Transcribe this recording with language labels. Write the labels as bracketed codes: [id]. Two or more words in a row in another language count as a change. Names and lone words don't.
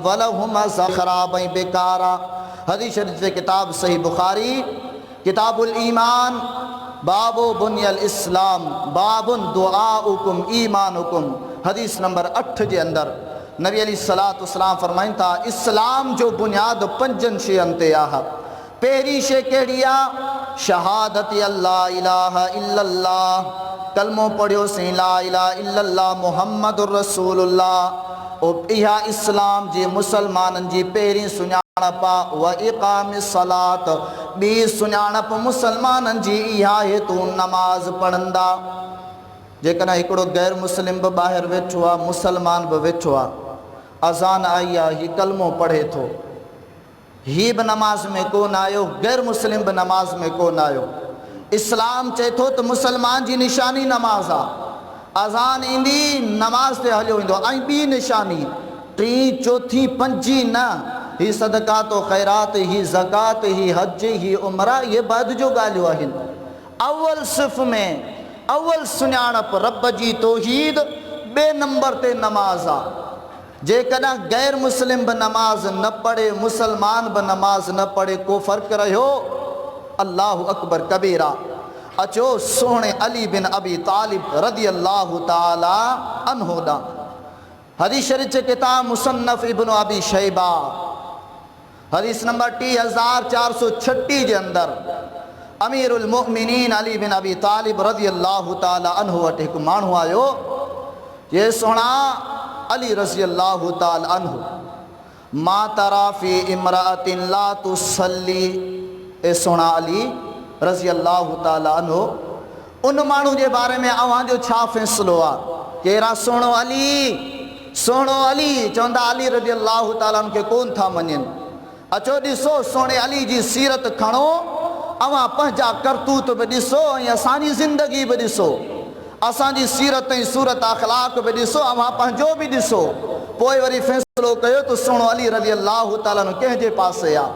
[sd] वलहुम अज़ाब ख़राब ऐं बेकार आहे। हदीस शरीफ़ जे किताब सही बुखारी किताबुल ईमान बाबो बुनियल इस्लाम [ar] باب دعاؤكم إيمانكم, [sd] हदीस नंबर 8 जे अंदर नबी [ar] عليه الصلاة والسلام [sd] फरमाइनि था इस्लाम जो बुनियाद 5 शयुनि ते आहे। पहिरीं शइ कहिड़ी आहे, [ar] شهادة ألا إله إلا الله, [sd] कलमो पढ़ियोसीं [ar] لا إله إلا الله محمد رسول الله. [sd] इहा इस्लाम जे मुसलमाननि जी पहिरीं सुञाणप आहे। [ar] وإقام الصلاة, [sd] ॿी सुञाणप मुसलमाननि जी इहा आहे तूं नमाज़ पढ़ंदा। जेकॾहिं हिकिड़ो गैर मुस्लिम बि ॿाहिरि वेठो आहे, मुसलमान बि वेठो आहे, अज़ान आई आहे, हीउ कलमो पढ़े थो, हीउ बि नमाज़ में कोन आयो, गैर मुस्लिम बि नमाज़ में कोन आयो। इस्लाम चए थो त मुसलमान जी निशानी नमाज़ आहे। अज़ान ईंदी नमाज़ ते हलियो वेंदो। ऐं ॿी निशानी, टी चौथी पंजी न, ही सदक़ात व ख़ैरात, ही ज़कात, ही हज, ही उमरा, ये बाद जो ॻाल्हियूं आहिनि। अव्वल सिफ़ में अव्वल सुञाणप रब जी तौहीद, ॿिए नंबर ते नमाज़ आहे। जेकॾहिं गैर मुस्लिम बि नमाज़ न पढ़े, मुसलमान बि नमाज़ न पढ़े, को फ़र्क़ु रहियो? [ar] الله أكبر كبيرا. [sd] अचो सोहणे अली बिन अबी तालिब [ar] رضي الله تعالى عنه [sd] ॾांहुं। हदीस शरीफ़ जे किताब मुसन्नफ़ इब्न अबी शैबा हदीस नंबर 3436 जे अंदर अमीरुल मुमिनीन अली बिन अबी तालिब [ar] رضي الله تعالى عنه [sd] वटि हिकु माण्हू आयो। ये सोहणा अली [ar] رضي الله تعالى عنه ما ترى في امرأة لا تصلي. [sd] ए सोहणा अली [ar] رضي الله تعالى عنه, [sd] उन माण्हू जे बारे में अव्हांजो छा फ़ैसिलो आहे? कहिड़ा सोहणो अली, सोहणो अली चवंदा अली [ar] رضي الله تعالى [sd] खे कोन था मञनि। अचो ॾिसो सोहणे अली जी सीरत खणो, अव्हां पंहिंजा करतूत बि ॾिसो ऐं असांजी ज़िंदगी बि ॾिसो, असांजी सीरत ऐं सूरत अख़लाक़ बि ॾिसो, अव्हां पंहिंजो बि ॾिसो, पोइ वरी फ़ैसिलो कयो त सोहणो अली [ar] رضي الله تعالى [sd] कंहिंजे पासे आहे।